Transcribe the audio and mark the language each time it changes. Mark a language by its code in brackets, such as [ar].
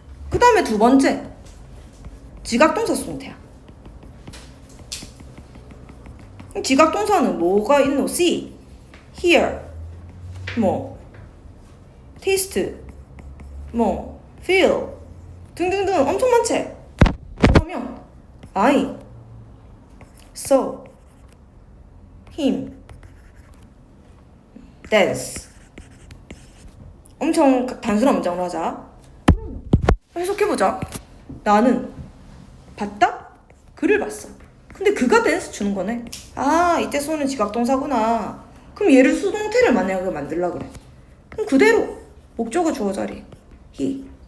[ko] 그 다음에 두 번째 지각동사 수동태야. 지각동사는 뭐가 있노? see, hear, 뭐 taste, 뭐 feel 등등등 엄청 많지? [en] 그러면 I saw him dance. [ko] 엄청 단순한 문장으로 하자. 해석해보자. 나는 봤다? 그를 봤어. 근데 그가 댄스 추는 거네. 아 이때 쏘는 지각동사구나. 그럼 얘를 수동태를 만약에 만들려고 그래. 그럼 그대로 목적어 주어 자리 he.